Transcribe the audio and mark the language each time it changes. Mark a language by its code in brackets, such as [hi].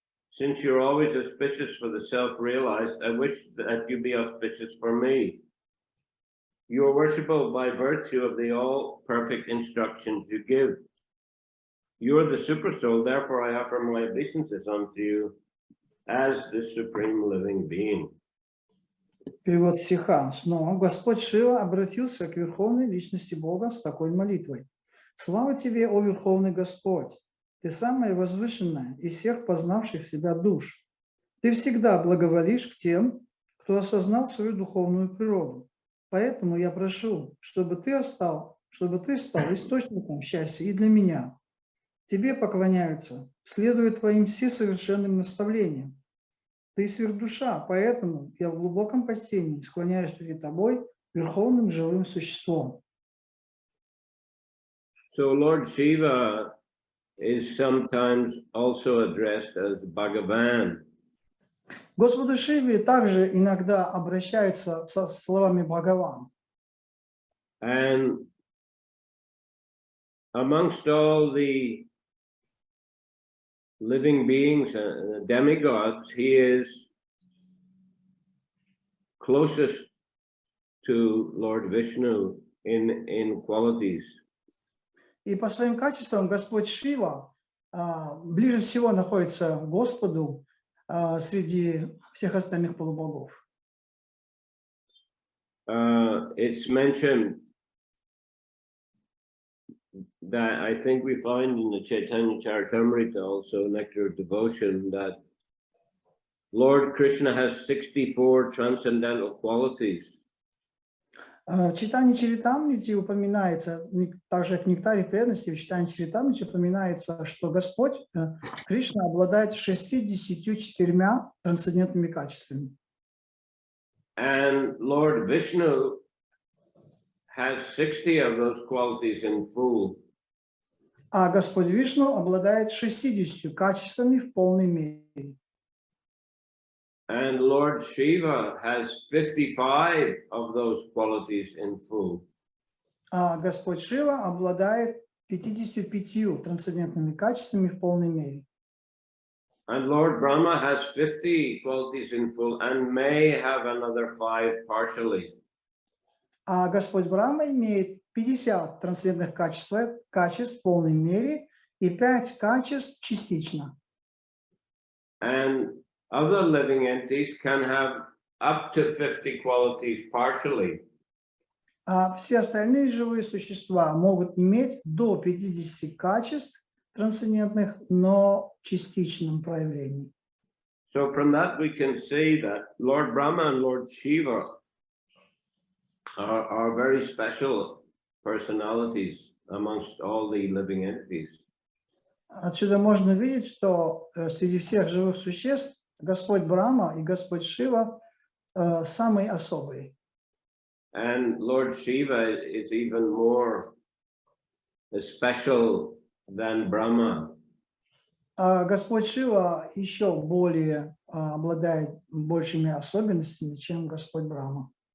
[en] Since you're always auspicious for the self-realized, I wish that you be auspicious for me. You are worshipable by virtue of the all-perfect instructions you give. You are the super soul, therefore I offer my obeisances unto you as the supreme living being. [ru] Перевод стиха. Снова Господь Шива обратился к Верховной Личности Бога с такой молитвой. Слава тебе, о Верховный Господь! Ты самая возвышенная из всех познавших себя душ. Ты всегда благоволишь к тем, кто осознал свою духовную природу. Поэтому я прошу, чтобы ты стал источником счастья и для меня. Тебе поклоняются, следуя твоим всесовершенным наставлениям. Ты сверхдуша, поэтому я в глубоком почтении склоняюсь перед тобой, верховным живым существом. [en] So Lord Shiva is sometimes also addressed as Bhagavan. [ru] Господу Шиве также иногда обращаются со словами Бхагаван. [en] And amongst all the living beings and demigods, he is closest to Lord Vishnu in qualities. [ru] И по своим качествам Господь Шива ближе всего находится к Господу среди всех остальных полубогов. [en] It's mentioned that I think we find in the Chaitanya Charitamrita, also Nectar of Devotion, that Lord Krishna has 64 transcendental qualities. [ru] В читании Чаритамрити упоминается, также в Нектаре преданности, в читании Чаритамрити упоминается, что Господь Кришна обладает 64 трансцендентными качествами. [en] And Lord Vishnu has 60 of those qualities in full. [ru] А Господь Вишну обладает 60 качествами в полной мере. [en] And Lord Shiva has 55 of those qualities in full. [ru] А Господь Шива обладает 55 трансцендентными качествами в полной мере. [en] And Lord Brahma has 50 qualities in full and may have another 5 partially. [ru] А Господь Брахма имеет 50 трансцендентных качеств в полной мере и 5 качеств частично. [en] And other living entities can have up to 50 qualities partially. [ru] А все остальные живые существа могут иметь до 50 качеств трансцендентных, но в частичном проявлении. [en] So from that we can see that Lord Brahma and Lord Shiva are very special personalities amongst all the living entities. [ru] Отсюда можно видеть, что среди всех живых существ Господь Брахма и Господь Шива самые особые. [en] And Lord Shiva is even more special than Brahma. [ru] А Господь Шива еще более обладает большими особенностями, чем Господь Брахма.